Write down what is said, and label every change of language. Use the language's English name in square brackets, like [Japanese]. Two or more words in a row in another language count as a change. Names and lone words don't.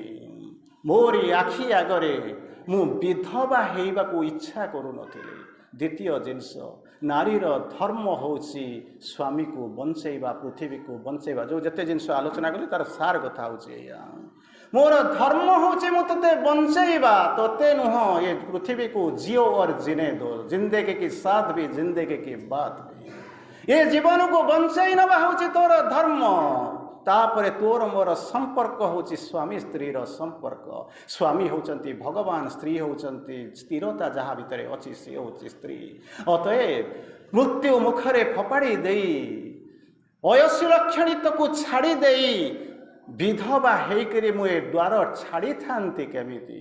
[Odia] ମୋରି ଆଖି ଆଗରେ ମୁଁ ବିଧବା ହେବାକୁ ଇଚ୍ଛା କରୁନଥିଲି। ଦ୍ୱିତୀୟ ଜିନିଷ, ନାରୀର ଧର୍ମ ହେଉଛି ସ୍ୱାମୀକୁ ବଞ୍ଚେଇବା, ପୃଥିବୀକୁ ବଞ୍ଚେଇବା। ଯେଉଁ ଯେତେ ଜିନିଷ ଆଲୋଚନା କଲି ତାର ସାର କଥା ହେଉଛି ଏଇଆ, ମୋର ଧର୍ମ ହେଉଛି ମୁଁ ତୋତେ ବଞ୍ଚେଇବା, ତୋତେ ନୁହଁ ଏ ପୃଥିବୀକୁ [Hindi] जिओ और जीने दो, जिंदगी की साथ भी जिंदगी की बात भी। [Odia] ଏ ଜୀବନକୁ ବଞ୍ଚେଇ ନେବା ହେଉଛି ତୋର ଧର୍ମ। ତାପରେ ତୋର ମୋର ସମ୍ପର୍କ ହେଉଛି ସ୍ୱାମୀ ସ୍ତ୍ରୀର ସମ୍ପର୍କ। ସ୍ୱାମୀ ହେଉଛନ୍ତି ଭଗବାନ, ସ୍ତ୍ରୀ ହେଉଛନ୍ତି ସ୍ଥିରତା ଯାହା ଭିତରେ ଅଛି ସେ ହେଉଛି ସ୍ତ୍ରୀ। ଅତଏବ ମୃତ୍ୟୁ ମୁଖରେ ଫୋପାଡ଼ି ଦେଇ ଅୟସୁଲକ୍ଷଣିତକୁ ଛାଡ଼ି ଦେଇ ବିଧବା ହେଇକରି ମୁଁ ଏ ଦ୍ୱାର ଛାଡ଼ିଥାନ୍ତି କେମିତି।